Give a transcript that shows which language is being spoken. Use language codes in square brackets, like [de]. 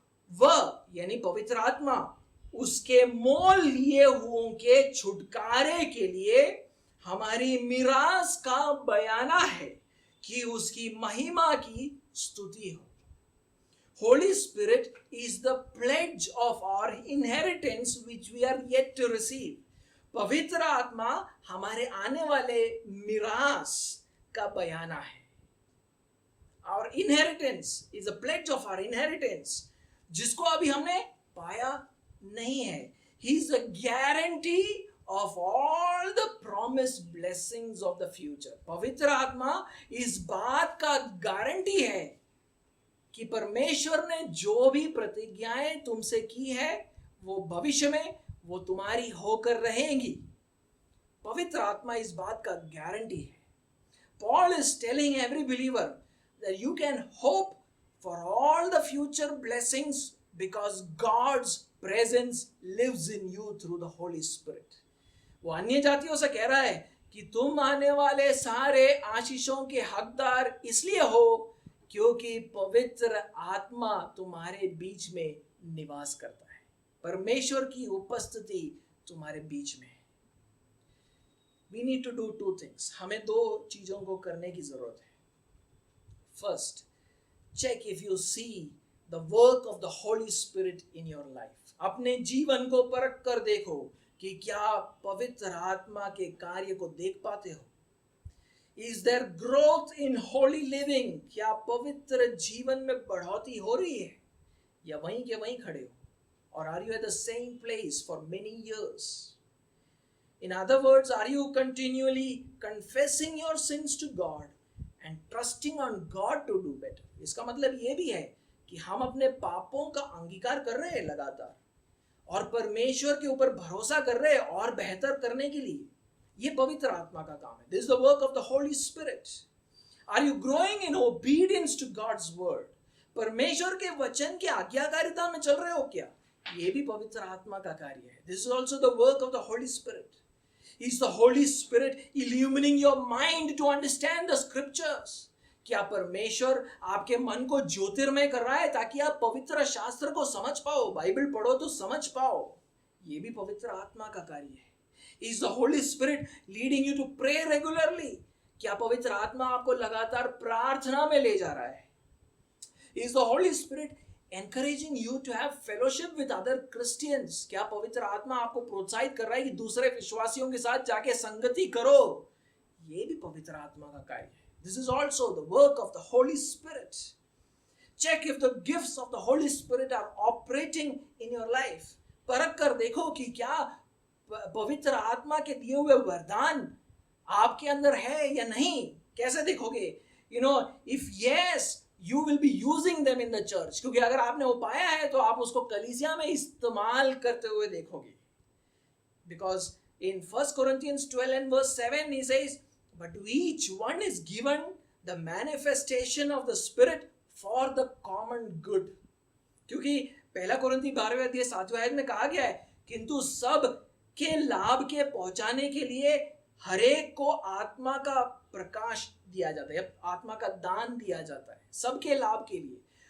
[hi] वह यानी पवित्र आत्मा उसके मोल लिए हुओं के छुटकारे के लिए हमारी मिरास का बयाना है कि उसकी महिमा की स्तुति हो। [en] Holy Spirit is the pledge of our inheritance which we are yet to receive. [hi] पवित्र आत्मा हमारे आने वाले मिरास का बयाना है। [en] Our inheritance is a pledge of our inheritance, [hi] जिसको अभी हमने पाया नहीं है। [en] He is a guarantee of all the promised blessings of the future. [hi] पवित्र आत्मा इस बात का गारंटी है कि परमेश्वर ने जो भी प्रतिज्ञाएं तुमसे की है वो भविष्य में वो तुम्हारी होकर रहेंगी। पवित्र आत्मा इस बात का गारंटी है। [en] Paul is telling every believer that you can hope for all the future blessings because God's presence lives in you through the Holy Spirit. [hi] वो अन्य जातियों से कह रहा है कि तुम आने वाले सारे आशीषों के हकदार इसलिए हो क्योंकि पवित्र आत्मा तुम्हारे बीच में निवास करता है। परमेश्वर की उपस्थिति तुम्हारे बीच में है। [en] We need to do two things. [hi] हमें दो चीजों को करने की जरूरत है। [en] First, check if you see the work of the Holy Spirit in your life. [hi] अपने जीवन को परख कर देखो कि क्या पवित्र आत्मा के कार्य को देख पाते हो। [en] Is there growth in holy living? [hi] क्या पवित्र जीवन में बढ़ोतरी हो रही है या वहीं के वहीं खड़े हो? [en] Or are you at the same place for many years? In other words, are you continually confessing your sins to God and trusting on God to do better? [hi] इसका मतलब ये भी है कि हम अपने पापों का अंगीकार कर रहे हैं लगातार और परमेश्वर के ऊपर भरोसा कर रहे हैं और बेहतर करने के लिए। ये पवित्र आत्मा का काम है। [en] This is the work of the Holy Spirit. Are you growing in obedience to God's word? [hi] परमेश्वर के वचन की आज्ञाकारिता में चल रहे हो क्या? ये भी पवित्र आत्मा का कार्य है। [en] This is also the work of the Holy Spirit. Is the Holy Spirit illumining your mind to understand the scriptures? [hi] क्या परमेश्वर आपके मन को ज्योतिर्मय कर रहा है ताकि आप पवित्र शास्त्र को समझ पाओ, बाइबल पढ़ो तो समझ पाओ? ये भी पवित्र आत्मा का कार्य है. [en] Is the Holy Spirit leading you to pray regularly? [hi] क्या पवित्र आत्मा आपको लगातार प्रार्थना में ले जा रहा है? [en] Is the Holy Spirit encouraging you to have fellowship with other Christians? [hi] क्या पवित्र आत्मा आपको प्रोत्साहित कर रहा है कि दूसरे विश्वासियों के साथ जाके संगति करो? ये भी पवित्र आत्मा का कार्य है. [en] This is also the work of the Holy Spirit. Check if the gifts of the Holy Spirit are operating in your life. [hi] परख कर देखो कि क्या पवित्र आत्मा के दिए हुए वरदान आपके अंदर है या नहीं. कैसे देखोगे? [en] If yes, you will be using them in the church. [hi] क्योंकि अगर आपने वो पाया है तो आप उसको कलीसिया में इस्तेमाल करते हुए देखोगे. [en] Because in 1 Corinthians 12 and verse 7 he says, but to each one is given the manifestation of the Spirit for the common good. [hi] क्योंकि पहला कोरिन्थी 12वें अध्याय 7वें आयत में कहा गया है, किंतु सब के लाभ के पहुंचाने के लिए हरेक को आत्मा का प्रकाश दिया जाता है, आत्मा का दान दिया जाता है सबके लाभ के लिए.